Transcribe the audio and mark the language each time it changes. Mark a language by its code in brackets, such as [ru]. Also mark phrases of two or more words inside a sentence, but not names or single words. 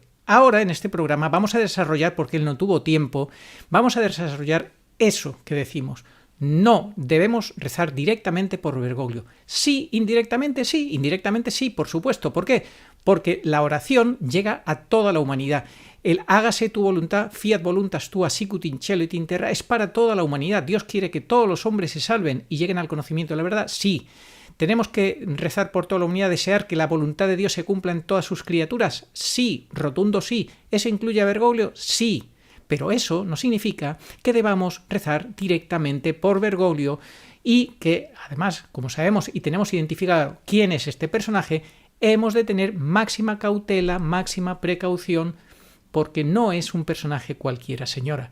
[es] Ahora, en este programa, vamos a desarrollar, porque él no tuvo tiempo, vamos a desarrollar eso que decimos. No debemos rezar directamente por Bergoglio. Sí, indirectamente sí, por supuesto. ¿Por qué? Porque la oración llega a toda la humanidad. El hágase tu voluntad, [la] fiat voluntas tua, sicut in cielo et in terra, [es] es para toda la humanidad. Dios quiere que todos los hombres se salven y lleguen al conocimiento de la verdad. Sí. ¿Tenemos que rezar por toda la humanidad, desear que la voluntad de Dios se cumpla en todas sus criaturas? Sí, rotundo sí. ¿Eso incluye a Bergoglio? Sí. Pero eso no significa que debamos rezar directamente por Bergoglio y que, además, como sabemos y tenemos identificado quién es este personaje, hemos de tener máxima cautela, máxima precaución, porque no es un personaje cualquiera, señora.